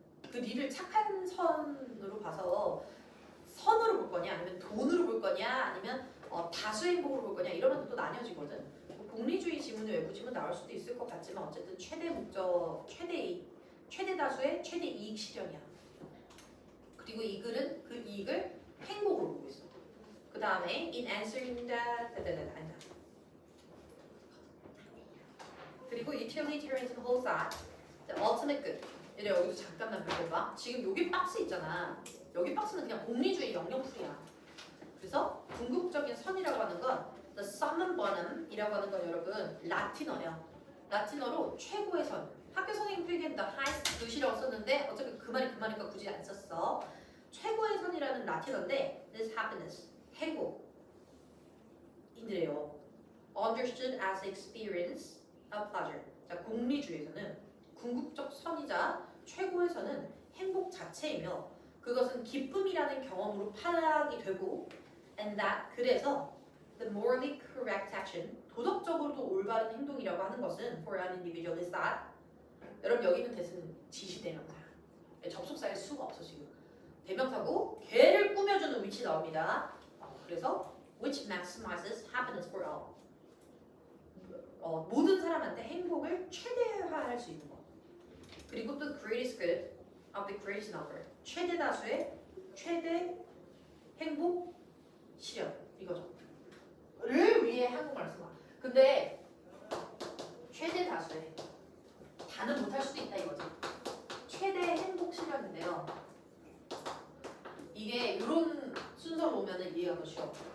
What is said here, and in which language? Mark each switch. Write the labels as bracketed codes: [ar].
[ko] 그 리를 착한 선으로 봐서 선으로 볼 거냐, 아니면 돈으로 볼 거냐, 아니면 다수 행복으로 볼 거냐 이러면 또 나뉘어지거든. 공리주의 지문의 외부 지문 나올 수도 있을 것 같지만 어쨌든 최대 목적, 최대 다수의 최대 이익 실현이야. 그리고 이 글은 그 이익을 행복으로 보고 있어. 그 다음에 [en] in answering that [ko] 그리고 [en] utilitarianism holds that the ultimate good. [ko] 얘네 여기도 잠깐만 볼까? 지금 여기 박스 있잖아. 여기 박스는 그냥 공리주의 영역풀이야. 그래서 궁극적인 선이라고 하는 건 the summum bonum이라고 하는 건 여러분 라틴어예요. 라틴어로 최고의 선. 학교 선생님 필기엔 the highest good이라고 썼는데 어차피 그 말이니까 굳이 안 썼어. 최고의 선이라는 라틴어인데 this happiness, 행복인데요. [en] understood as experience of pleasure. [ko] 자, 공리주의에서는 궁극적 선이자 최고의 선은 행복 자체이며 그것은 기쁨이라는 경험으로 파악이 되고 and that 그래서 [en] the morally correct action [ko] 도덕적으로도 올바른 행동이라고 하는 것은 [en] for an individual is that [ko] 여러분 여기 있는 대신 지시대명사야. 접속사일 수가 없어 지금. 대명사고 걔를 꾸며주는 위치 나옵니다. 그래서 [en] which maximizes happiness for all. [ko] 모든 사람한테 행복을 최대화할 수 있는 것. 그리고 또 [en] greatest good of the greatest number. [ko] 최대 다수의 최대 행복 실현 이거죠. 를 위해 한국말 쓰마. 근데 최대 다수의 다는 못할 수도 있다 이거지. 최대 행복 실현인데요. 이게 이런 순서로 오면은 이해가 더 쉬워.